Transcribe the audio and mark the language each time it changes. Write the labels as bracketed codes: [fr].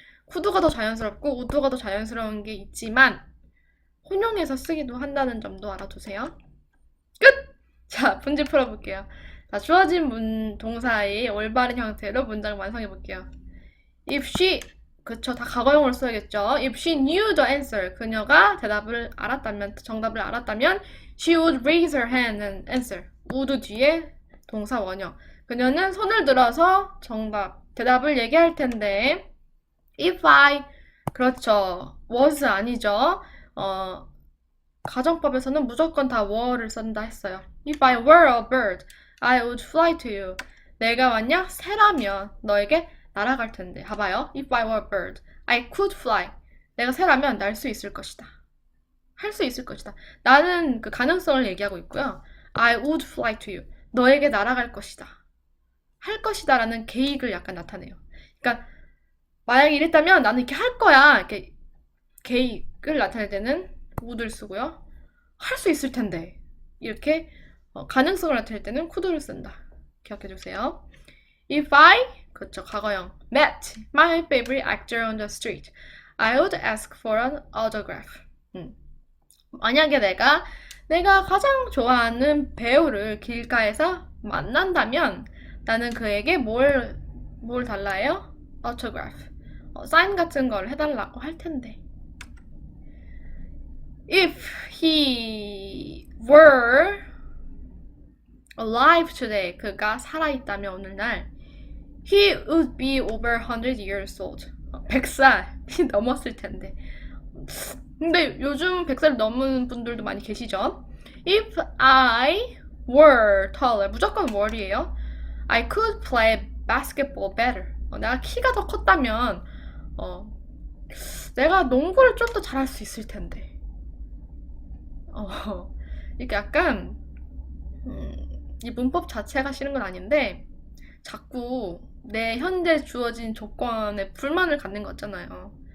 [ko] could가 더 자연스럽고 would가 더 자연스러운 게 있지만 혼용해서 쓰기도 한다는 점도 알아두세요. 끝! 자, 문제 풀어볼게요. 자, 주어진 동사의 올바른 형태로 문장 완성해 볼게요. [en] If she, [ko] 그쵸, 다 과거형으로 써야겠죠. [en] If she knew the answer, [ko] 그녀가 대답을 알았다면, 정답을 알았다면, [en] she would raise her hand and answer. [ko] would 뒤에 동사 원형. 그녀는 손을 들어서 대답을 얘기할 텐데, [en] if I, [ko] 그렇죠, was 아니죠. 가정법에서는 무조건 다 were를 쓴다 했어요. [en] If I were a bird, I would fly to you. [ko] 내가 만약 새라면 너에게 날아갈 텐데. 봐봐요. [en] If I were a bird, I could fly. [ko] 내가 새라면 날 수 있을 것이다. 할 수 있을 것이다. 나는 그 가능성을 얘기하고 있고요. [en] I would fly to you. [ko] 너에게 날아갈 것이다. 할 것이다 라는 계획을 약간 나타내요. 그러니까 만약에 이랬다면 나는 이렇게 할 거야. 이렇게 계획을 나타낼 때는 would를 쓰고요. 할 수 있을 텐데. 이렇게 가능성을 나타낼 때는 could를 쓴다. 기억해주세요. [en] If I, [ko] 그쵸, 과거형, [en] met my favorite actor on the street, I would ask for an autograph. [ko] 만약에 내가 가장 좋아하는 배우를 길가에서 만난다면 나는 그에게 뭘 달라 해요? [en] autograph. [ko] 사인 같은 걸 해달라고 할 텐데. [en] If he were alive today, [ko] 그가 살아있다면 오늘날, [en] he would be over 100 years old. [ko] 100살이 넘었을 텐데. 근데 요즘 100살 넘은 분들도 많이 계시죠? [en] If I were taller, [ko] 무조건 were이에요. [en] I could play basketball better. [ko] 내가 키가 더 컸다면 내가 농구를 좀 더 잘할 수 있을 텐데. 이게 약간 이 문법 자체가 싫은 건 아닌데 자꾸 내 현재 주어진 조건에 불만을 갖는 거 같잖아요.